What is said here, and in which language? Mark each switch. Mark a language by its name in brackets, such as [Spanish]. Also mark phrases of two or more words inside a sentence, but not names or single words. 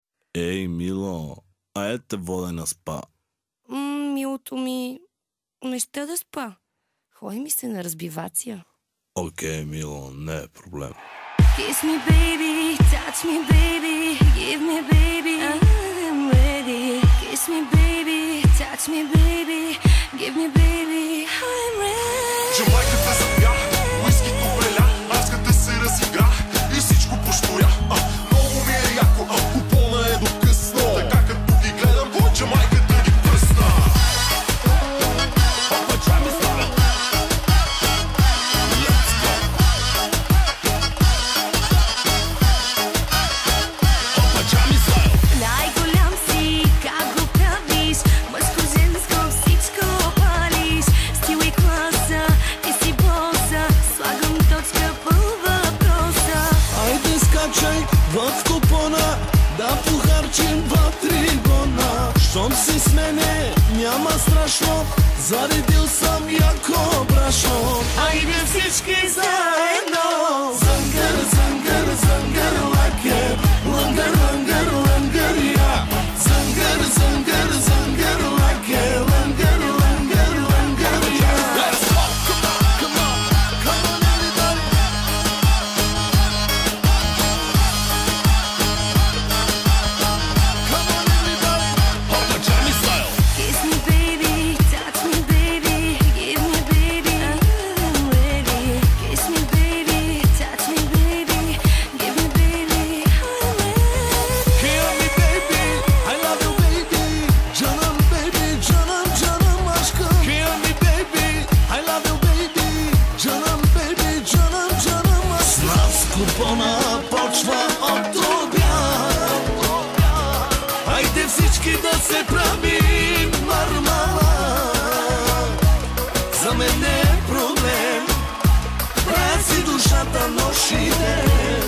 [Bulgarian] Ей, мило, айде те вода на спа. Милото ми, не ще да спа. Ходи ми се на разбивация. Окей, мило, не е проблем. [English] Kiss me baby, touch me baby, give me baby, I'm ready. Kiss me baby, touch me baby, give me baby, I'm ready. [Bulgarian] Джамайката запя, уискито преля, аската се разигра и всичко поштуря. Много ми е яко, купона е до късно. Така като ги гледам, Джамайката ги пръсна. Папа Джами става. [English] Let's go. [Bulgarian] Папа Джами става. Най-голям си, как го правиш, мъжко, женско, всичко палиш. Стил и класа, ти си боса, слагам точка по въпроса. Айде скачай в купона, да похарчим 2-3 бона. Щом си с мене, няма страшно, заредил съм яко брашно. Айде всички заедно. Зангър, зангър, зангър, лакер, лънгър, лънгър, лънгър, я. Зангър, зангър, зангър, лакер, лънгър, лънгър, лънгър, я. [English] Let's go. Come on, come on everybody. Come on everybody. Papa Johnny style. Kiss me baby, touch me baby, give me baby, I'm ready. Kiss me baby, touch me baby, give me baby, I'm ready. Hear me baby, I love you baby. Canım baby, [Turkish] canım canım aşkım. [English] Hear me baby, I love you baby. Canım baby, [Turkish] canım canım aşkım. [Bulgarian] Нас купона почва от обяд. Хайде всички да се правим мармала. За мен не е проблем. Правя си душата нощ и ден.